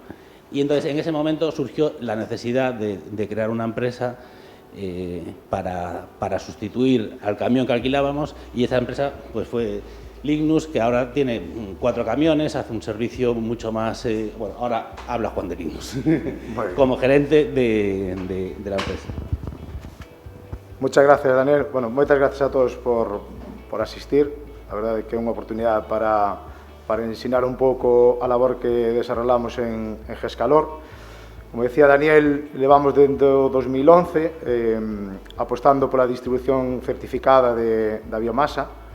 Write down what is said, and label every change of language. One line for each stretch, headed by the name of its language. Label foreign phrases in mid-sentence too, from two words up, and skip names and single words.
Spanish: Y entonces en ese momento surgió la necesidad de crear una empresa para sustituir al camión que alquilábamos, y esa empresa pues fue Lignus, que ahora tiene 4 camiones, hace un servicio mucho más... bueno, ahora habla Juan de Lignus como gerente de la empresa. Muchas gracias, Daniel.
Galician: Bueno, moitas gracias a todos por asistir. A verdade é que é unha oportunidade para ensinar un pouco a labor que desarrollamos en Gescalor. Como decía Daniel, levamos dende o 2011 apostando pola distribución certificada da biomasa.